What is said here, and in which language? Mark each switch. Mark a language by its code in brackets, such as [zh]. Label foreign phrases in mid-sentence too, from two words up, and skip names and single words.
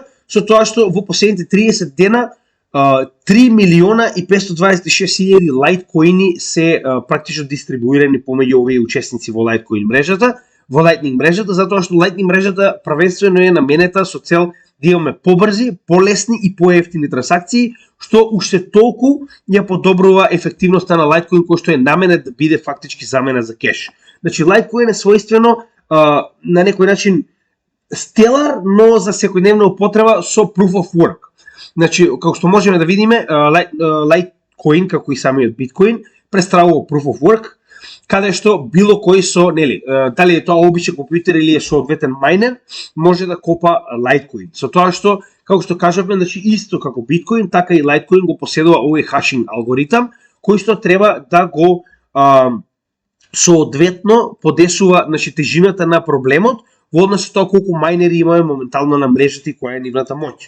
[mk] со тоа што во последните 30 дена 3 милиона и 526 хиляди лайткоини се практично дистрибуирани помеѓу овие учесници во Litecoin мрежата, во Lightning мрежата, затоа што Lightning мрежата правенствено е наменета со цел да имаме побрзи, полесни и поевтини трансакции, што уште толку ја подобрува ефективноста на Litecoin, кој што е наменет да биде фактички замена за кеш. Значи Litecoin е својствено на некој начин стелар, но за секојдневна употреба со [en] proof of work. [mk] Значи, како што можеме да видиме, Litecoin, како и самиот Bitcoin, представува [en] proof of work, [mk] каде што било кој со, нели, дали е тоа обичен компјутер или е соодветен майнер, може да копа Litecoin. Со тоа што, како што кажавме, значи исто како Bitcoin, така и Litecoin го поседува овој хашинг алгоритам, кој што треба да го соодветно подесува, значи, тежината на проблемот во однос со тоа колку мајнери имаме моментално на мрежата и која е нивната моќ.